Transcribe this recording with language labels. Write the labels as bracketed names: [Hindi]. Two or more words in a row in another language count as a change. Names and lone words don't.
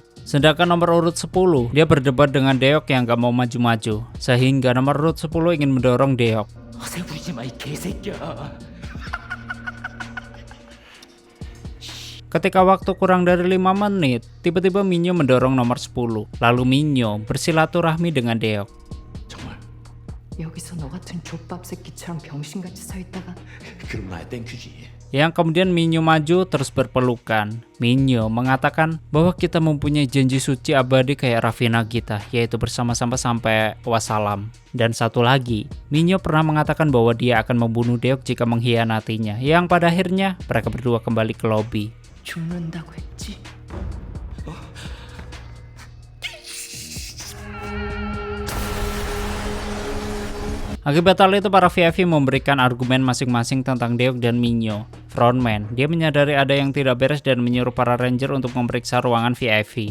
[Indonesian] Sedangkan nomor urut 10, dia berdebat dengan Deok yang gak mau maju-maju, sehingga nomor urut 10 ingin mendorong Deok. Ketika waktu kurang dari 5 menit, tiba-tiba Minyo mendorong nomor 10. Lalu Minyo bersilaturahmi dengan Deok. [Korean] 정말 여기서 너 같은 족밥 새끼처럼 병신같이 서 있다가 그럼 나의 땡큐지. [Indonesian] Yang kemudian Minyo maju terus berpelukan. Minyo mengatakan bahwa kita mempunyai janji suci abadi kayak Raffi Nagita, yaitu bersama-sama sampai wassalam. Dan satu lagi, Minyo pernah mengatakan bahwa dia akan membunuh Deok jika mengkhianatinya, yang pada akhirnya mereka berdua kembali ke lobi. [Korean] 죽는다고 했지. [Indonesian] Akibat hal itu para VIP memberikan argumen masing-masing tentang Deok dan Minyo. Frontman, dia menyadari ada yang tidak beres dan menyuruh para ranger untuk memeriksa ruangan VIP.